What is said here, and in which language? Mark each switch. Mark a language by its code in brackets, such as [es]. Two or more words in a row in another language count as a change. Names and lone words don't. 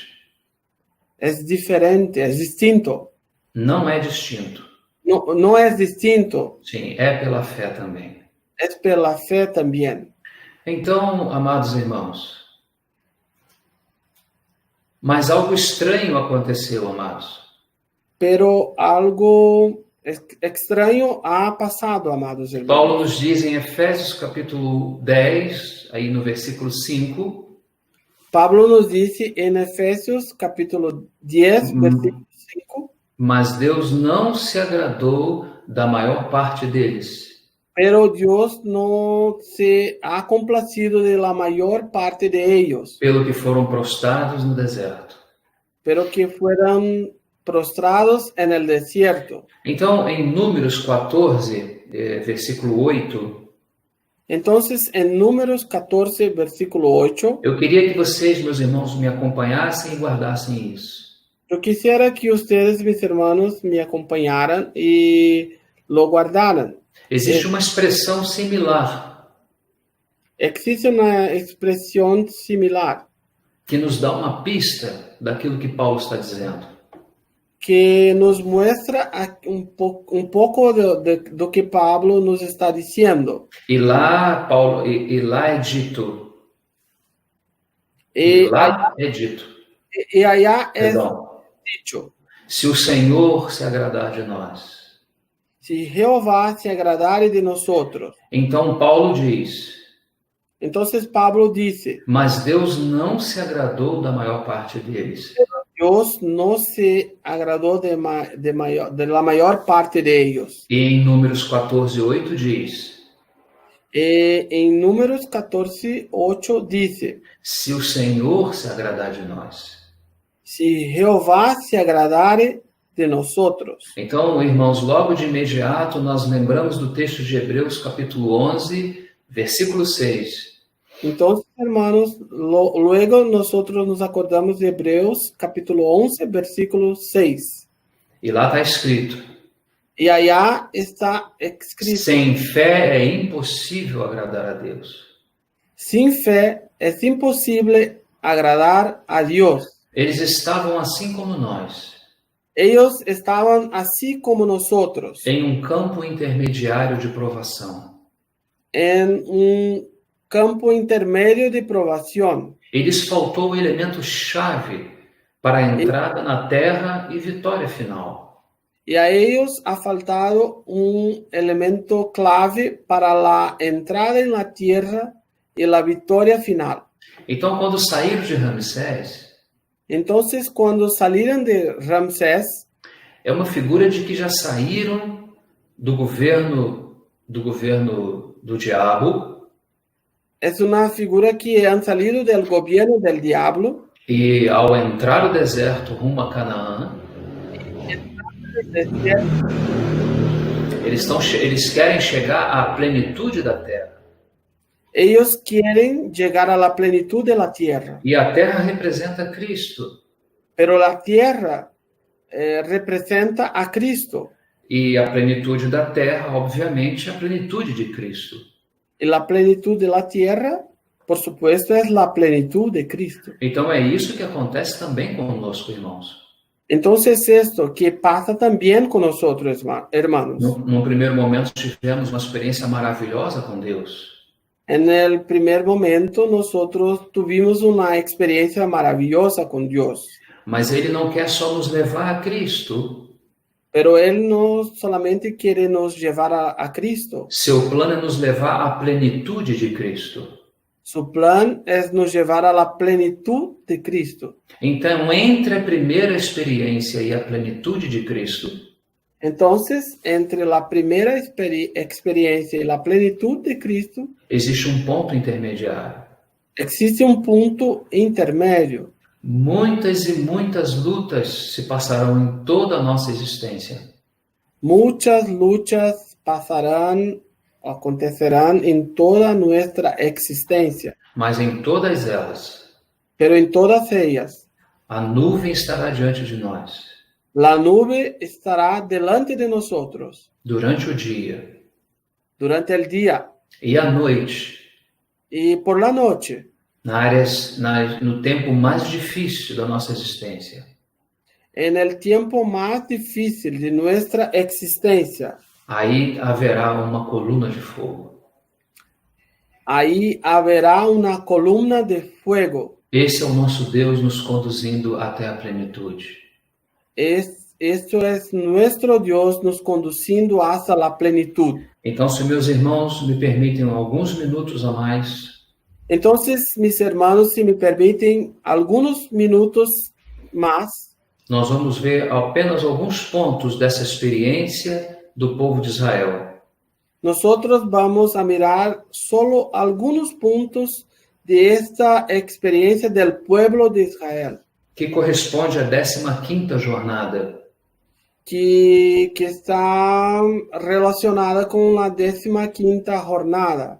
[es] es diferente, es distinto. [pt] não é distinto. [es] No, no es distinto, [pt] Sim, é pela fé também. [es] es por la fe también. [pt] Então, amados irmãos, mas algo estranho aconteceu, amados. [es] Pero algo extraño ha pasado, amados hermanos. [pt] Paulo nos diz em Efésios capítulo 10, aí no versículo 5, [es] Pablo nos dice en Efesios capítulo 10, versículo 5, [pt] mas Deus não se agradou da maior parte deles, [es] pero Dios no se ha complacido de la mayor parte de ellos, [pt] pelo que foram prostrados no deserto. [es] pero que fueron prostrados en el desierto. [pt] Então, em Números 14, versículo 8, [es] Entonces, en Números 14, versículo 8, [pt] eu queria que vocês, meus irmãos, me acompanhassem e guardassem isso. [es] yo quisiera que ustedes, mis hermanos, me acompañaran y lo guardaran. [pt] Existe uma expressão similar [es] Existe una expresión similar [pt] que nos dá uma pista daquilo que Paulo está dizendo. [es] que nos muestra [pt] um pouco do [es] que Pablo nos está dizendo. [pt] E lá, Paulo, e lá é dito, E allá é perdão, [es] dicho, [pt] se o Senhor se agradar de nós. [es] se Jeová se agradare de nosotros. [pt] Então Paulo diz, [es] Entonces Pablo dice, [pt] mas Deus não se agradou da maior parte deles. [es] Dios no se agradó de la mayor parte de ellos. [pt] E em Números 14:8 diz, [es] En Números 14:8 dice, [pt] se o Senhor se agradar de nós. [es] si Jehová se agradare de nosotros. [pt] Então, irmãos, logo de imediato nós lembramos do texto de Hebreus capítulo 11, versículo 6. [es] Entonces, hermanos, luego nosotros nos acordamos de Hebreos capítulo 11, versículo 6. [pt] E lá está escrito, [es] Y allá está escrito, [pt] sem fé é impossível agradar a Deus. [es] sin fe es imposible agradar a Dios. [pt] Eles estavam assim como nós, [es] Ellos estaban así como nosotros, [pt] em um campo intermediário de provação. [es] en un campo intermedio de provación. [pt] E lhes faltou o elemento chave para a entrada na terra e vitória final. [es] Y a ellos ha faltado un elemento clave para la entrada en la tierra y la victoria final. [pt] Então, quando saíram de Ramsés, [es] Entonces, cuando salieron de Ramsés, [pt] é uma figura de que já saíram do governo do diabo [es] es una figura que han salido del gobierno del diablo. [pt] e, ao entrar no deserto rumo a Canaã, eles querem chegar à plenitude da terra. [es] Ellos quieren llegar a la plenitud de la tierra, [pt] E a terra representa Cristo. [es] pero la tierra representa a Cristo. [pt] E a plenitude da terra, obviamente, é a plenitude de Cristo. [es] Y la plenitud de la tierra, por supuesto, es la plenitud de Cristo. [pt] Então é isso que acontece também conosco, irmãos. [es] Entonces, esto que pasa también con nosotros, hermanos. [pt] Num primeiro momento tivemos uma experiência maravilhosa com Deus. [es] En el primer momento, nosotros tuvimos una experiencia maravillosa con Dios. [pt] Mas Ele não quer só nos levar a Cristo. [es] Pero Él no solamente quiere nos llevar a Cristo. [pt] Seu plano é nos levar à plenitude de Cristo. [es] Su plan es nos llevar a la plenitud de Cristo. [pt] Então, entre a primeira experiência e a plenitude de Cristo, [es] Entonces, entre la primera experiencia y la plenitud de Cristo, [pt] existe um ponto intermediário. [es] existe un punto intermedio. [pt] Muitas e muitas lutas se passarão em toda a nossa existência. [es] Muchas luchas pasarán, acontecerán en toda nuestra existencia. [pt] Mas em todas elas, [es] Pero en todas ellas, [pt] a nuvem estará diante de nós [es] la nube estará delante de nosotros [pt] durante o dia [es] durante el día [pt] e à noite, [es] y por la noche, [pt] no tempo mais difícil da nossa existência. [es] en el tiempo más difícil de nuestra existencia. [pt] Aí haverá uma coluna de fogo. [es] Ahí habrá una columna de fuego. [pt] Esse é o nosso Deus nos conduzindo até a plenitude. [es] Esto es nuestro Dios nos conduciendo hasta la plenitud. [pt] Então, se meus irmãos me permitem alguns minutos a mais, [es] Entonces, mis hermanos, si me permiten algunos minutos más, [pt] nós vamos ver apenas alguns pontos dessa experiência do povo de Israel. [es] nosotros vamos a mirar solo algunos puntos de esta experiencia del pueblo de Israel, [pt] Que corresponde à 15ª jornada. [es] que está relacionada con la 15ª jornada.